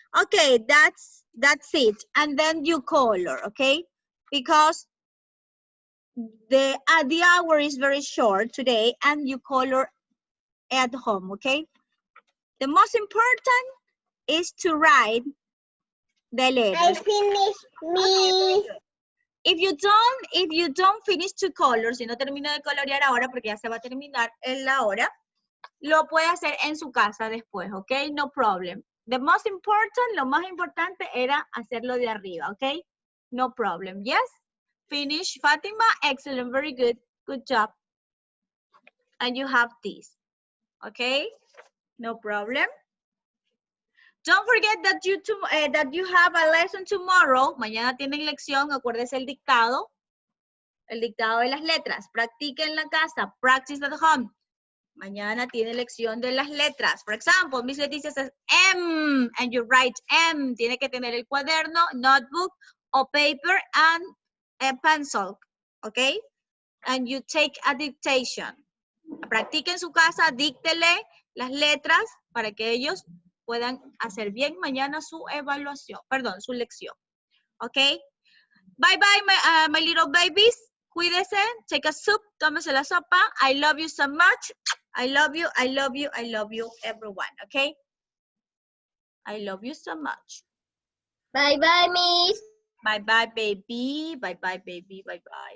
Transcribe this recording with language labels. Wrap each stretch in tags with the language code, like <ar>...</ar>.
<en>Okay, that's it. And then you color, okay? Because the hour is very short today and you color at home, okay? The most important is to write the letters. I finished me. If you don't finish to color,</en> <es>si no termina de colorear ahora porque ya se va a terminar en la hora, lo puede hacer en su casa después, ¿ok?</es> <en>No problem. The most important,</en> <es>lo más importante era hacerlo de arriba, ¿ok?</es> <en>No problem. Yes? Finish, Fatima. Excellent, very good. Good job. And you have this, ¿ok? No problem. Don't forget that you have a lesson tomorrow.</en> <es>Mañana tienen lección, acuérdese el dictado de las letras. Practique en la casa,</es> <en>practice at home.</en> <es>Mañana tiene lección de las letras.</es> <en>For example, Miss Leticia says M, and you write M.</en> <es>Tiene que tener el cuaderno,</es> <en>notebook, or paper, and a pencil, okay? And you take a dictation.</en> <es>Practique en su casa, díctele las letras para que ellos puedan hacer bien mañana su evaluación, perdón, su lección.</es> <en>Okay? Bye bye, my little babies.</en> <es>Cuídese,</es> <en>take a soup,</en> <es>tómese la sopa.</es> <en>I love you so much. I love you, everyone, okay? I love you so much. Bye bye, Miss. Bye bye, baby. Bye bye, baby. Bye bye.</en>